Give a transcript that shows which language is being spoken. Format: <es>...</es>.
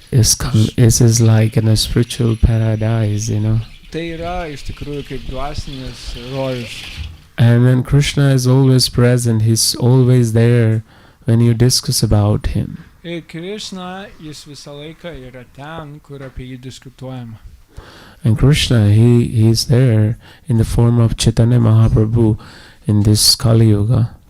<en>It is like in a spiritual paradise,</en> <lt>Tai yra iš tikrųjų kaip dvasinis rojus.</lt> <en>And then Krishna is always present. He's always there when you discuss about him.</en> <lt>Ir Krishna, jis visą laiką yra ten, kur apie jį diskutuojama.</lt> <en>And Krishna, he is there in the form of Chaitanya Mahaprabhu in this Kali Yuga.</en>